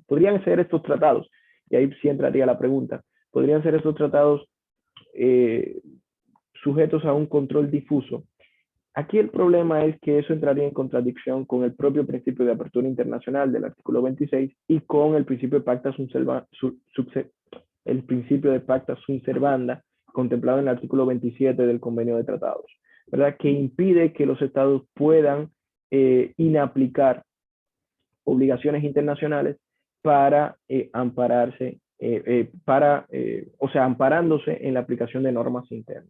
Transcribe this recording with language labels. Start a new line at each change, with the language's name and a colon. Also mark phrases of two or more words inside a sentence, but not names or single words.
Spanish: Podrían ser estos tratados, y ahí sí entraría la pregunta, podrían ser estos tratados sujetos a un control difuso. Aquí el problema es que eso entraría en contradicción con el propio principio de apertura internacional del artículo 26 y con el principio de
Latin: pacta sunt servanda
Spanish: contemplado en el artículo 27 del Convenio de Tratados, ¿verdad? Que impide que los estados puedan inaplicar obligaciones internacionales para ampararse, amparándose en la aplicación de normas internas.